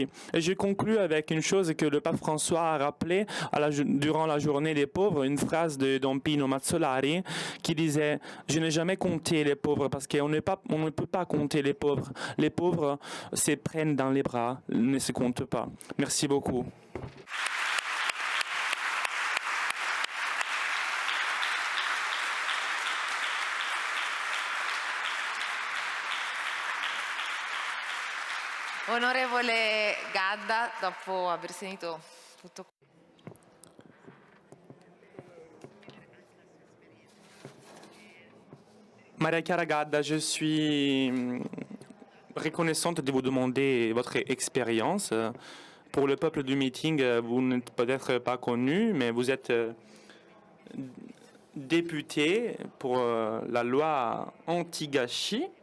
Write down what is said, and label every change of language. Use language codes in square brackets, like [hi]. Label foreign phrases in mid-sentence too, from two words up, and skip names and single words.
[fr] Et je conclus avec une chose que le pape François a rappelée durant la journée des pauvres, une phrase de Don Pino Mazzolari qui disait: je n'ai jamais compté les pauvres parce qu'on ne peut pas compter les pauvres. Les pauvres se prennent dans les bras, ne se comptent pas. Merci beaucoup. [it] Onorevole Gadda, dopo aver sentito tutto. Maria Chiara Gadda, [fr] je suis reconnaissante de vous demander votre expérience. Pour le peuple du meeting, vous n'êtes peut-être pas connu, mais vous êtes député pour la loi anti-gâchis.